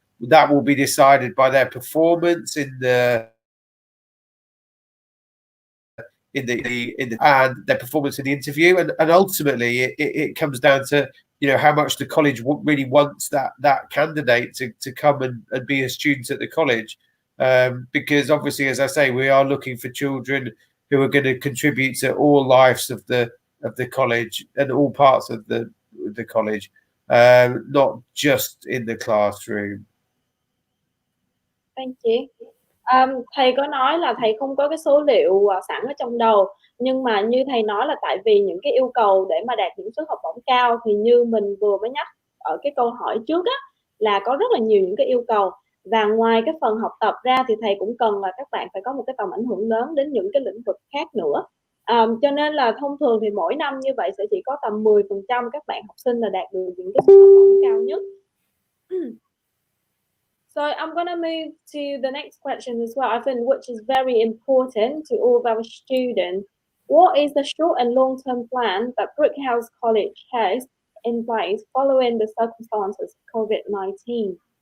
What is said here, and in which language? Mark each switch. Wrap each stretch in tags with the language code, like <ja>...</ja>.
<en>That will be decided by their performance in the and their performance in the interview, and ultimately it comes down to how much the college really wants that candidate to come and be a student at the college, because obviously, as I say, we are looking for children who are going to contribute to all lives of the college and all parts of the college, not just in the classroom. Thank you.</en> <vi>Thầy có nói là thầy không có cái số liệu sẵn ở trong đầu, nhưng mà như thầy nói là tại vì những cái yêu cầu để mà đạt những suất học bổng cao thì như mình vừa mới nhắc ở cái câu hỏi trước á, là có rất là nhiều những cái yêu cầu, và ngoài cái phần học tập ra thì thầy cũng cần là các bạn phải có một cái tầm ảnh hưởng lớn đến những cái lĩnh vực khác nữa. Cho nên là thông thường thì mỗi năm như vậy sẽ chỉ có tầm 10% các bạn học sinh là đạt được những cái suất học bổng cao nhất.</vi> <en>So I'm going to move to the next question as well, I think, which is very important to all of our students. What is the short and long-term plan that Brooke House College has in place following the circumstances of COVID-19?</en>